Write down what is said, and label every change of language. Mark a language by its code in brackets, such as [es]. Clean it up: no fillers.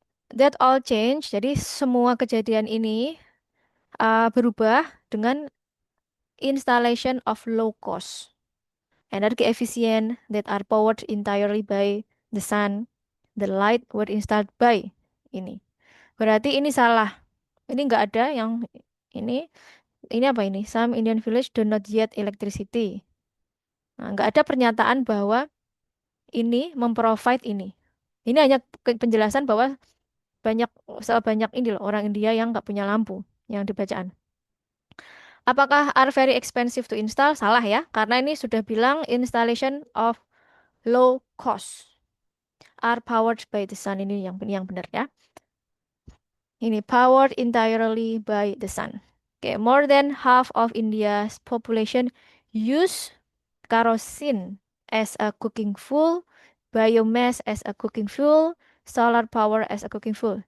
[en] That all change. [id] Jadi semua kejadian ini berubah [en] dengan installation of low cost, energy efficient that are powered entirely by the sun. The light were installed by ini. [id] Berarti ini salah. Ini nggak ada yang ini. Ini apa ini? [en] Some Indian village do not yet electricity. [id] Nah, nggak ada pernyataan bahwa ini memprovide ini. Ini hanya penjelasan bahwa banyak sebanyak ini loh orang India yang nggak punya lampu yang dibacaan. [en] Apakah are very expensive to install? [id] Salah ya, karena ini sudah bilang [en] installation of low cost are powered by the sun. [id] Ini yang benar ya. Ini [en] powered entirely by the sun. Okay, more than half of India's population use kerosene as a cooking fuel, biomass as a cooking fuel, solar power as a cooking fuel.